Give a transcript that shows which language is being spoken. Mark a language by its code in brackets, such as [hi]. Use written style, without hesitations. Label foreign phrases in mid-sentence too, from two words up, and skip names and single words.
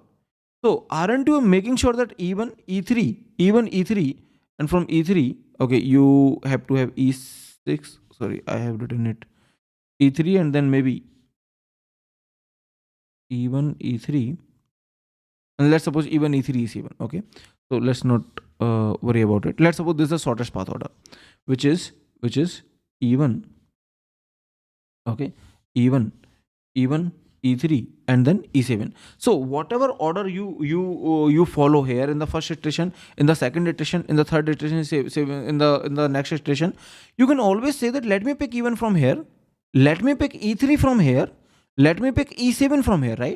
[en] So aren't you making sure that e1 e3, and from e3, okay, you have to have e6, sorry, I have written it e3, and then maybe e1 e3, and let's suppose e1 e3 e7. Okay, so let's not worry about it. Let's suppose this is the shortest path order, which is e1, okay, e1 e3 and then e7. So whatever order you follow here in the first iteration, in the second iteration, in the third iteration, in the next iteration, you can always say that, let me pick e1 from here, let me pick e3 from here, let me pick e7 from here, right?